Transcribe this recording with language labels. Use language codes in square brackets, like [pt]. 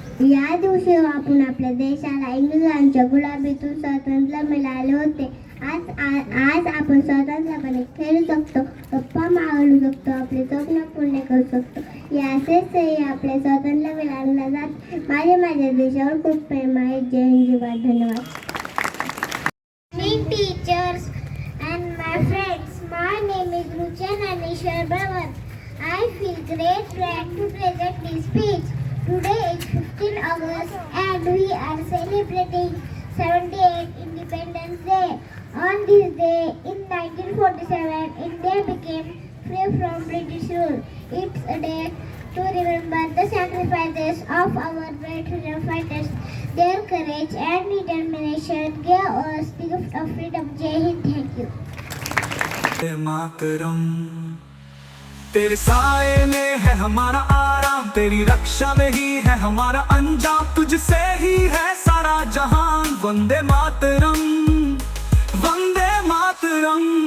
[mr] या दिवशी आपण आपल्या देशाला इंग्रजांच्या गुलामीतून स्वातंत्र्य मिळाले होते. आज आपण स्वतंत्रपणे खेळू शकतो, गप्पा मारू शकतो, आपले स्वप्न पूर्ण करू शकतो. याचेच आपले स्वातंत्र्य मिळाले जात. माझ्या देशावर खूप प्रेम आहे. जय हिंद, धन्यवाद. [en] Teachers and my friends, my name is Ruchan Anishwar Bravan. I feel great pride to present this speech. Today is 15 August and we are celebrating 78th Independence Day. On this day in 1947, India became free from British rule. It's a day to remember the sacrifices of our great freedom fighters. Their courage and determination gave us the gift of freedom. Jai Hind, thank you. [hi] Vande Mataram, तेरे साए में है हमारा आराम, तेरी रक्षा में ही है हमारा अंजाम, तुझसे ही है सारा जहान. वंदे मातरम, वंदे मातरम.